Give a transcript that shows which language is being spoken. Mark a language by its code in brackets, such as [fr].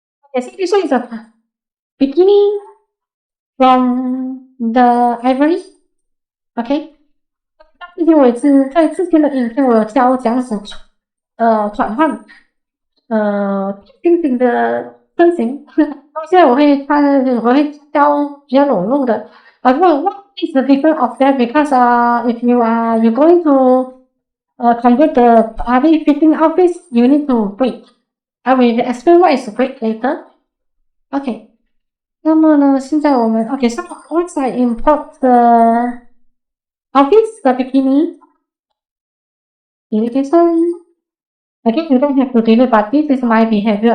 [en] Okay, so this one is a bikini from the ivory. Okay. [zh] 之前我也是在之前的影片，我有教讲转换精品的身形。现在我会挑比较裸露的。 [en] But what is the difference of that? Because if you're going to convert the body fitting outfits, you need to break. I will explain what is break later. Okay. [zh] 那么呢，现在我们 [en] so once I import the outfits, the bikini, this one, again, you don't have to do it, but this is my behavior.